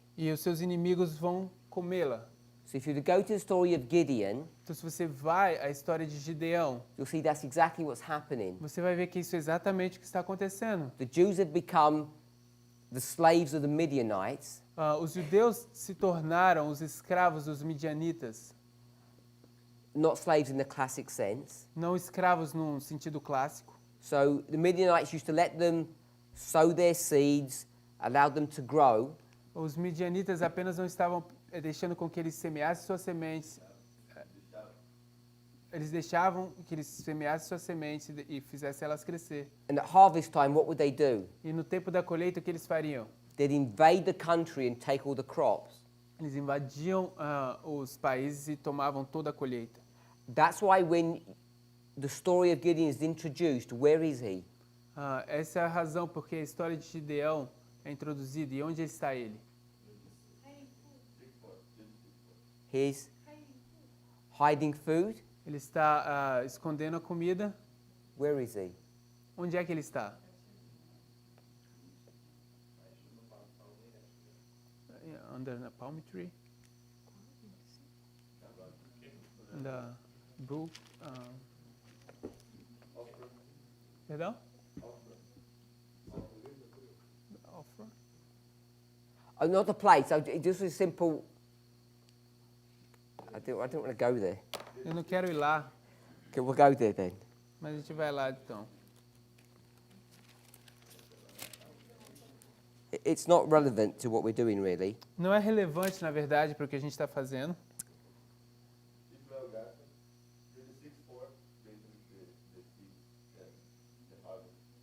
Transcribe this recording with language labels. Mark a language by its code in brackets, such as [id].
[pt] e os seus inimigos vão comê-la. [en] So if you were to go to the story of Gideon, [pt] Então, se você vai à história de Gideão, [en] you'll see that's exactly what's happening. [pt] você vai ver que isso é exatamente o que está acontecendo. [en] The Jews have become the slaves of the Midianites, [pt] Os judeus se tornaram os escravos dos midianitas. [en] not slaves in the classic sense. [pt] Não escravos no sentido clássico. [en] So the Midianites used to let them sow their seeds, allow them to grow, [pt] Os midianitas apenas não estavam deixando com que eles semeassem suas sementes. Eles deixavam que eles semeassem suas sementes e fizessem elas crescer. [en] and at harvest time, what would they do? [pt] E no tempo da colheita, o que eles fariam? [en] They'd invade the country and take all the crops. [pt] Eles invadiam os países e tomavam toda a colheita. [en] That's why when the story of Gideon is introduced, where is he? [pt] Essa é a razão porque a história de Gideão é introduzida. E onde está ele? [en] He's hiding food. [pt] Ele está escondendo a comida. [en] Where is he? [pt] Onde é que ele está? [en] Under the palm tree. In the brook. [pt] Perdão? [en] Offer. Oh, not the place. So just a simple. I don't want to go there. [pt] Eu não quero ir lá, [en] Okay, we'll go there then. [pt] mas a gente vai lá então. [en] It's not relevant to what we're doing, really. [pt] Não é relevante, na verdade, para o que a gente está fazendo. [en] Israel got 36:4, basically the seed, the harvest.